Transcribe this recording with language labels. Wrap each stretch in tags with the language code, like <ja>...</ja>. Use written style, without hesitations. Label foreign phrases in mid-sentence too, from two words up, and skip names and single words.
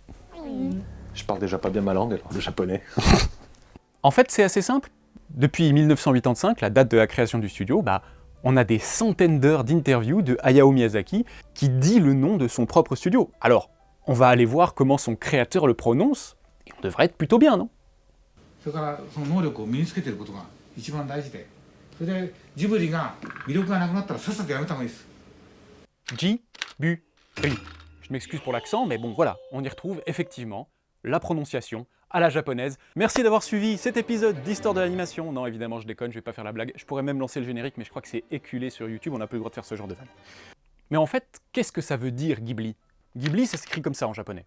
<fr>Je parle déjà pas bien ma langue, alors le japonais. En fait, c'est assez simple. Depuis 1985, la date de la création du studio, on a des centaines d'heures d'interviews de Hayao Miyazaki qui dit le nom de son propre studio. Alors, on va aller voir comment son créateur le prononce, et on devrait être plutôt bien, non?</fr> <ja>それからその能力を身につけていることが一番大事で、それでジブリが魅力がなくなったらさっさとやめた方がいいです。</ja> <fr>Ghibli. Je m'excuse pour l'accent, mais bon voilà, on y retrouve effectivement la prononciation à la japonaise. Merci d'avoir suivi cet épisode d'Histoire de l'animation. Non, évidemment, je déconne, je vais pas faire la blague. Je pourrais même lancer le générique, mais je crois que c'est éculé sur YouTube, on n'a plus le droit de faire ce genre de vanne. Mais en fait, qu'est-ce que ça veut dire Ghibli? Ghibli, ça s'écrit comme ça en japonais.</fr>